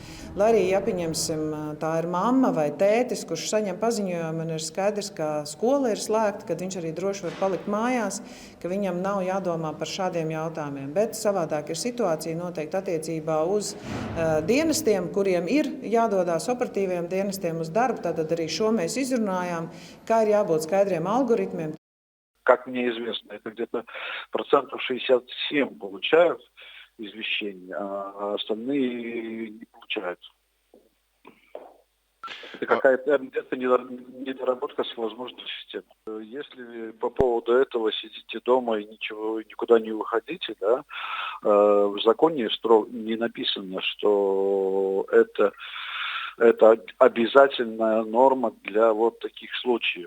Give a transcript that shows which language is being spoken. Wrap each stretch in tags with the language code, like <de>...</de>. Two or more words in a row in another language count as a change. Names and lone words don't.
<lv>Lai arī, ja pieņemsim, tā ir mamma vai tētis, kurš saņem paziņojumu un ir skaidrs, ka skola ir slēgta, kad viņš arī droši var palikt mājās, ka viņam nav jādomā par šādiem jautājumiem. Bet savādāk ir situācija noteikti attiecībā uz dienestiem, kuriem ir jādodās operatīviem dienestiem uz darbu, tātad arī šo mēs izrunājām, kā ir jābūt skaidriem algoritmiem.</lv> <ru>Как мне известно, это где-то 67% получают извещения, а остальные не получают. Это какая-то недоработка с возможностью системы. Если по поводу этого сидите дома и никуда не выходите, да, в законе не написано, что это обязательная норма для вот таких случаев.</ru>